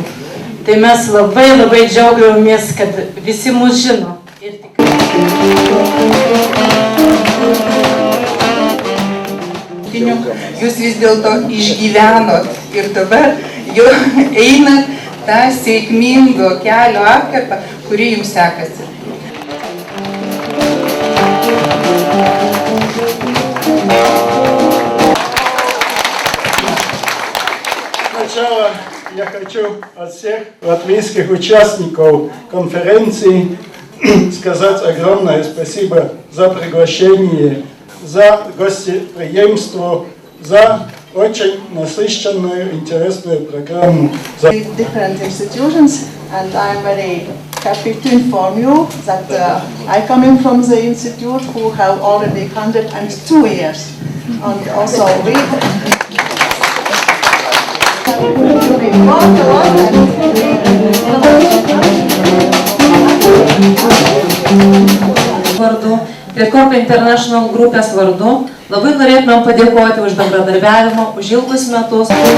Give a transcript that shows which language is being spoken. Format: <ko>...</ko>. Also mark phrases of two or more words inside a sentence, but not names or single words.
<lt>Tai mes labai džiaugiamės, kad visi mus žino. Ir Jūs vis dėlto išgyvenot ir dabar jau einat tą sėkmingo kelio atkarpą, kuri jums sekasi.</lt> <ru>Сначала я хочу от всех латвийских участников конференции сказать огромное спасибо за приглашение, за гостеприимство, за очень насыщенную, интересную программу.</ru> <en>Different institutions, and I'm very happy to inform you that I come from the institute who have already 102 years, and also we</en> <lt>vardu, Pietkop International grupės vardu, labai norėtumėm padėkoti už bendradarbiavimą, už ilgus metus.</lt>